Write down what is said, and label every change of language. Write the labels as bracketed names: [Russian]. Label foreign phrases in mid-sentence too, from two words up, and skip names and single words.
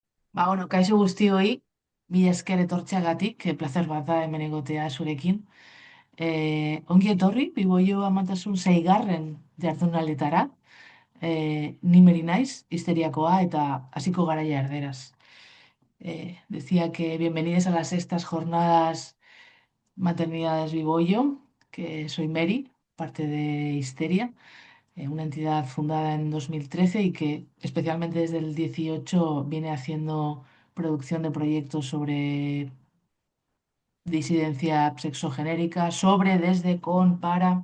[Basque] Bueno, kaixo guztioi, mila esker etortzeagatik, plazer bat da hemen egotea zurekin. Ongi etorri, Biboio Amatasun seigarren jardunalditara. Ni Meri naiz, histeriakoa eta hasiko garaia erderaz. [Spanish] Decía que bienvenidos a las sextas jornadas Maternidades Biboyo, que soy Mary, parte de Histeria, una entidad fundada en 2013 y que especialmente desde el 18 viene haciendo producción de proyectos sobre disidencia sexogenérica, sobre, desde, con, para.